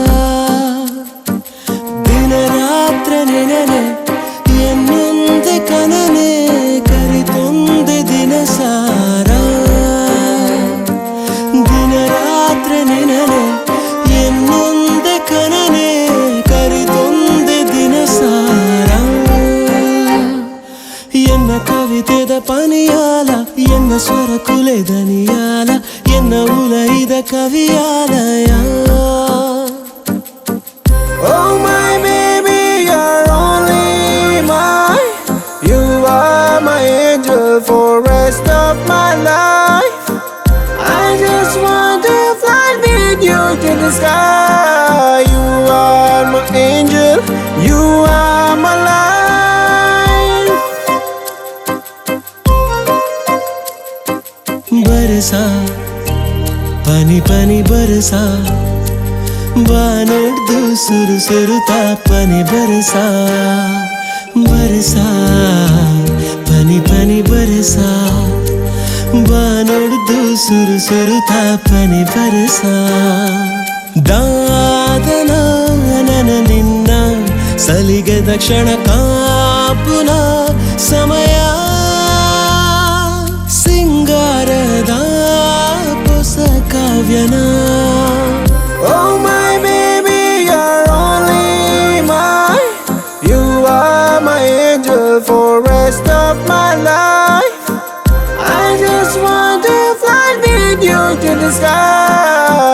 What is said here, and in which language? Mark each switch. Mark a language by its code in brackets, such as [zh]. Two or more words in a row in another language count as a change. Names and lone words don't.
[tcy] ದಿನ ರಾತ್ರ ನೆನನೆ ಎನ್ನೊಂದೆ ಕನನೆ ಕರಿತೊಂದೆ ದಿನ ಸಾರ ದಿನ ರಾತ್ರ ನೆನನೆ ಎನ್ನೊಂದೆ ಕನನೆ ಕರಿತೊಂದೆ ದಿನ ಸಾರ ಎನ್ನ ಕವಿತೆದ ಪನಿಯಾಲ ಎನ್ನ ಸ್ವರ ಕುಲೆದನಿಯಾಲ ಎನ್ನ ಉಲೈದ ಕವಿಯಾಲಯ. [en] Oh my baby, you're only mine. You are my angel for rest of my life. I just want to fly with you to the sky. You are my angel, you are my life. [tcy] ಬರಸಾ ಪನಿ ಪನಿ ಬರಸಾ ಬಾನೊಡ್ದು ಸುರು ಸುರುತ್ತಾ ಪನಿ ಬರಸಾ ಬರಸಾ ಪನಿ ಪನಿ ಬರಸಾ ಬಾನೊಡ್ದು ಸುರು ಸುರುತ್ತಾ ಪನಿ ಬರಸಾ ದಾದನ ನನ ನಿನ್ನ ಸಲಿಗೆದ ಕ್ಷಣ ಕಾಪುನ ಸಮಯ ಸಿಂಗಾರದ ಹೊಸ ಕಾವ್ಯನ. [en] Oh my baby, you're only mine. You are my angel for rest of my life. I just want to fly with you to the sky.